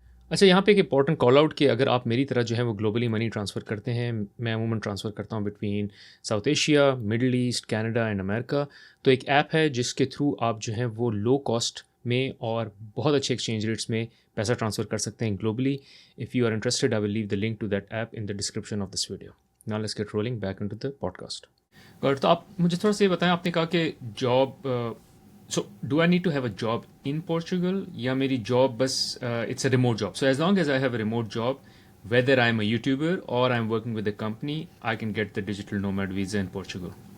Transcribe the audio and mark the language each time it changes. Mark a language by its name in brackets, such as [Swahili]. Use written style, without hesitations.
[Urdu] اچھا, یہاں پہ ایک امپورٹنٹ کال آؤٹ کہ اگر آپ میری طرح جو ہے وہ گلوبلی منی ٹرانسفر کرتے ہیں, میں عموماً ٹرانسفر کرتا ہوں [English] Between South Asia, Middle East, Canada and America. [Urdu] تو ایک ایپ ہے جس کے تھرو آپ جو ہے وہ لو کاسٹ میں اور بہت اچھے ایکسچینج ریٹس میں پیسہ ٹرانسفر کر سکتے ہیں globally. [English] If you are interested, I will leave the link to that app in the description of this video. Now let's get rolling back into the podcast. [Urdu] تو آپ مجھے تھوڑا سا یہ بتائیں, آپ نے کہا کہ [English] job, so do I need to have a job in Portugal, [Urdu] یا میری جاب بس [English] It's a remote job? So as long as I have a remote job, whether I am a YouTuber or I am working with a company, I can get the digital nomad visa in Portugal.